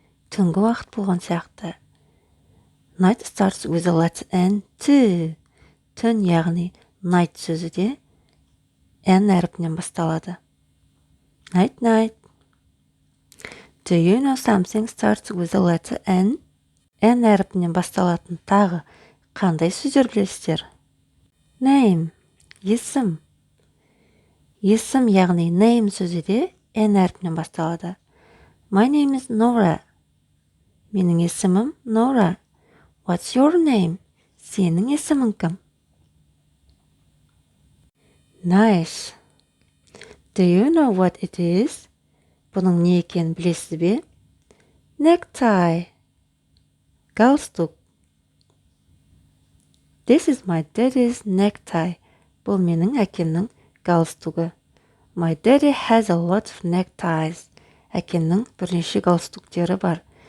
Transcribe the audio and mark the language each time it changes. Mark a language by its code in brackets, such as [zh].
[kk] Түнгі уақыт болған сияқты. [en] Night starts with the letter N too. [kk] Түн яғни night сөзі де N әріпінен басталады. [en] Night, night. Do you know something starts with the letter N? [kk] N әріпінен басталатын тағы қандай сөздер білесіздер? [en] Name. Есім. [kk] Есім яғни name сөзі де N әріпінен басталады. [en] My name is Nora. [kk] Менің есімім Nora. [en] What's your name? [kk] Сенің есімің кім? [en] Nice. Do you know what it is? [kk] Бұның не екенін білесіз бе? [en] Necktie. Галстук. This is my daddy's necktie. [kk] Бұл менің әкемнің галстугі. [en] My daddy has a lot of neckties. [kk] Әкемнің бірнеше галстуктері бар.